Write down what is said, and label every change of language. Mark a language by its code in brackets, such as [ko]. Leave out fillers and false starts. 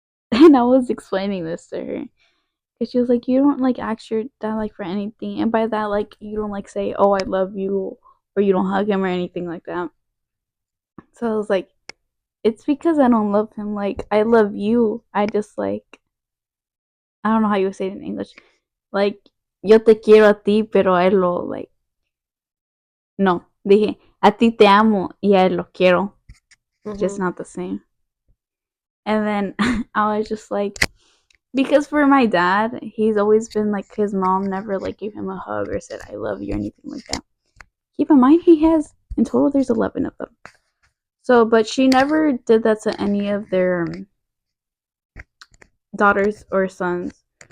[en] And I was explaining this to her. Cause she was like, you don't like ask your dad like for anything, and by that like you don't like say, oh I love you, or you don't hug him or anything like that. So I was like, it's because I don't love him. Like I love you. I just like, I don't know how you would say it in English. [es] Like yo te quiero a ti, pero a él lo like. No, dije a ti te amo y a él lo quiero. [en] Just not the same. And then I was just like, Because for my dad, he's always been like, his mom never like gave him a hug or said I love you or anything like that. Keep in mind, he has in total there's 11 of them. So, but she never did that to any of their daughters or sons.